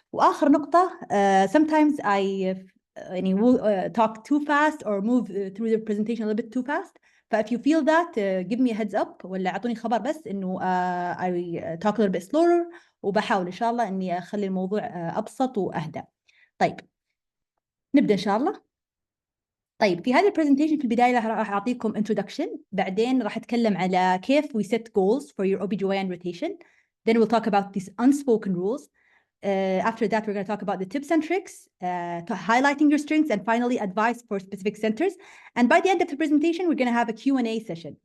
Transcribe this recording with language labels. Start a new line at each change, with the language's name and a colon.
Arabic: وآخر نقطة،
English: sometimes I talk too fast or move through the presentation a little bit too fast. if you feel that, give me a heads up
Arabic: ولا أعطوني خبر بس إنه
English: I talk a little bit slower،
Arabic: وبحاول إن شاء الله إني أخلي الموضوع أبسط وأهدى. طيب نبدأ إن شاء الله. طيب في هذه البرزنتيشن في البداية راح أعطيكم introduction، بعدين راح أتكلم على كيف
English: we set goals for your OBGYN rotation. Then we'll talk about these unspoken rules. After that, we're going to talk about the tips and tricks, highlighting your strengths, and finally advice for specific centers. And by the end of the presentation, we're going to have a Q&A session.